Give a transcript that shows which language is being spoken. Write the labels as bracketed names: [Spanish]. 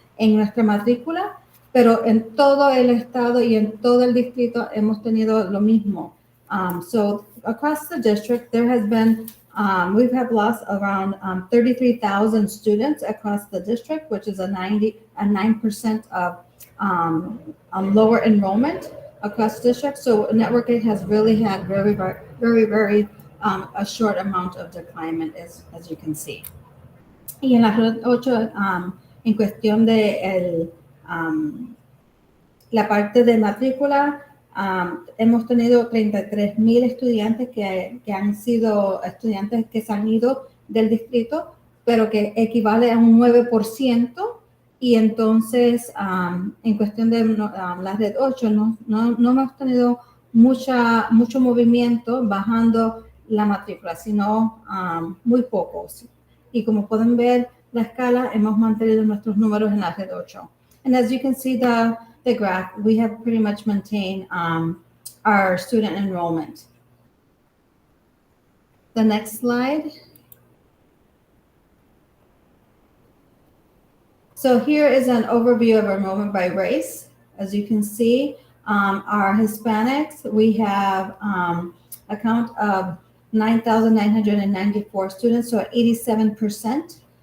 [Spanish] En nuestra matrícula, pero en todo el estado y en todo el distrito hemos tenido lo mismo. [English] So across the district, there has been, we've had lost around 33,000 students across the district, which is a 9% of lower enrollment across the district. So Network Aid has really had very a short amount of decline, as you can see. [Spanish] Y en la red 8, en cuestión de la parte de matrícula, hemos tenido 33,000 estudiantes que han sido estudiantes que se han ido del distrito, pero que equivale a un 9%. Y entonces, en cuestión de la red 8, no hemos tenido mucho movimiento bajando la matrícula, sino muy pocos. Y como pueden ver la escala, hemos mantenido nuestros números en la red 8. [English] And as you can see the graph, we have pretty much maintained our student enrollment. The next slide. So here is an overview of enrollment by race. As you can see, our Hispanics, we have a count of 9,994 students, so 87%.